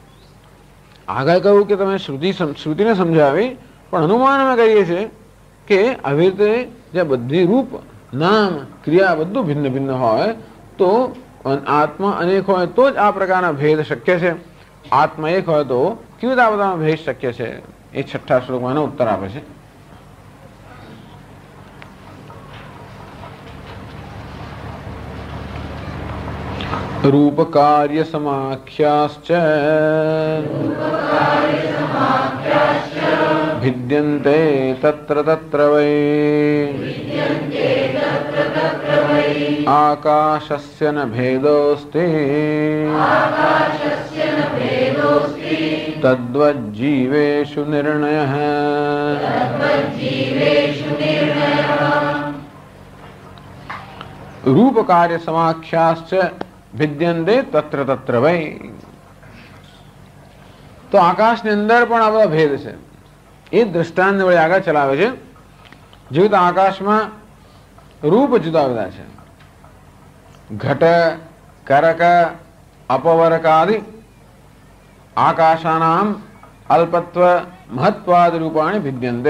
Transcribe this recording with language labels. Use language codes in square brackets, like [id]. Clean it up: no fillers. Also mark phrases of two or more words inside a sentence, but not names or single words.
[gu] આગળ કહ્યું કે તમે શ્રુતિને સમજાવી, પણ અનુમાન અમે કહીએ છીએ કે આવી રીતે જે બધી રૂપ, નામ, ક્રિયા બધું ભિન્ન ભિન્ન હોય તો આત્મા અનેક હોય તો જ આ પ્રકારના ભેદ શક્ય છે. આત્મા એક હોય તો કેવી રીતે આ બધાનો ભેદ શક્ય છે? એ છઠ્ઠા શ્લોકમાં એનો ઉત્તર આપે છે. [sa] रूप कार्य समाख्याश्च भिद्यन्ते तत्र तत्र वै आकाशस्य न भेदोऽस्ति तद्वज्जीवेषु निर्णयः. रूप कार्य समाख्याश्च भिद्यन्ते तत्र तत्र वै. [gu] તો આકાશની અંદર પણ આ બધા ભેદ છે. એ દ્રષ્ટાંત વડે આગળ ચલાવે છે. જેવી તો આકાશમાં રૂપ જુદા જુદા છે. [sa] ઘટ, કરક, અપવર્ક આદિ આકાશાનામ અલ્પત્વ મહત્વાદ રૂપાણી ભિદ્યન્તે.